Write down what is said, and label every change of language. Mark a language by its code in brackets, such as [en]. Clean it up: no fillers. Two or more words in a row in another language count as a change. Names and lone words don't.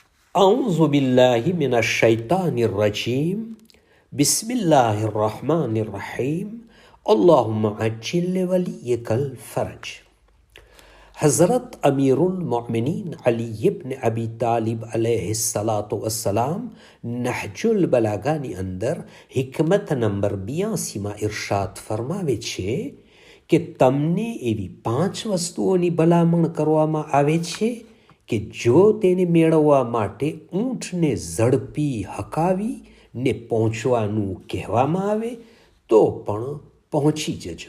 [ar] أعوذ بالله من الشيطان الرجيم بسم الله الرحمن الرحيم اللهم عجل وليك الفرج. [gu] हज़रत अमीरुल मोमिनीन अली इब्न अबी तालिब अलैहिस्सलाम નહજુલ બલાગાની અંદર હિકમત નંબર 82માં ઇરશાદ ફરમાવે છે કે તમને એવી 5 વસ્તુઓની ભલામણ કરવામાં આવે છે કે જો તેને મેળવવા માટે ઊંટને ઝડપી હકાવી ને પહોંચવાનું કહેવામાં આવે તો પણ પહોંચી જજો.